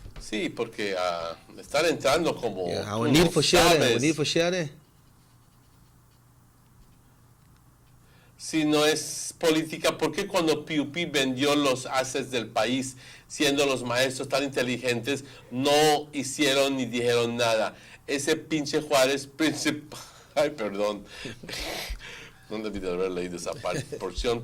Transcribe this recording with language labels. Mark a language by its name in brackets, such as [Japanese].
[Spanish] Sí, porque están entrando como... [English] Yeah, we need for sharing. [Spanish] Si no es política, ¿por qué cuando PUP vendió los assets del país, siendo los maestros tan inteligentes, no hicieron ni dijeron nada? Ese pinche Juárez principal... Ay, perdón. No debí de haber leído esa porción.